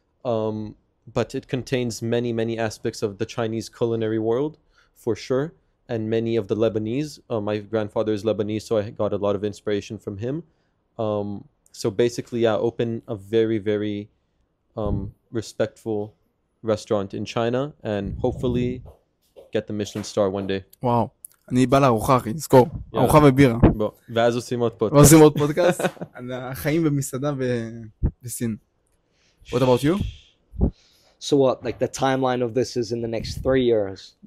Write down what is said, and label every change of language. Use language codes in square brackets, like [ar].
[en] But it contains many, many aspects of the Chinese culinary world, for sure, and many of the Lebanese. My grandfather is Lebanese, so I got a lot of inspiration from him. So basically, yeah, open a very, very respectful restaurant in China, and hopefully get the Michelin star one day. [he] וואו. אני בא לארוחה, אחי, תזכור. ארוחה ובירה. בוא, ואז עושים עוד פודקאסט. ועושים עוד פודקאסט על החיים במסעדה בסין. [en] What about you? So what? Like the timeline of this is in the next 3 years.